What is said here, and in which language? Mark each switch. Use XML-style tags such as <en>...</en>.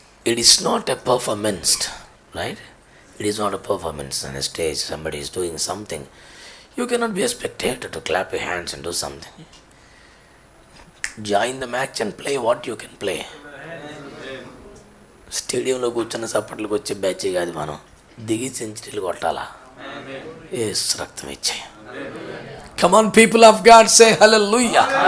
<en>It is not a performance, right? It is not a performance on a stage. Somebody is doing something. You cannot be a spectator to clap your hands and do something. Join the match and play what you can play.</en> <te>స్టేడియంలో కూర్చున్న సప్పట్లకు వచ్చే batch కాదు, మనం దిగి సెంచరీలు కొట్టాలా. యేసు రక్తం ఇచ్చాయి.</te> <en>Come on, people of God, say hallelujah.</en>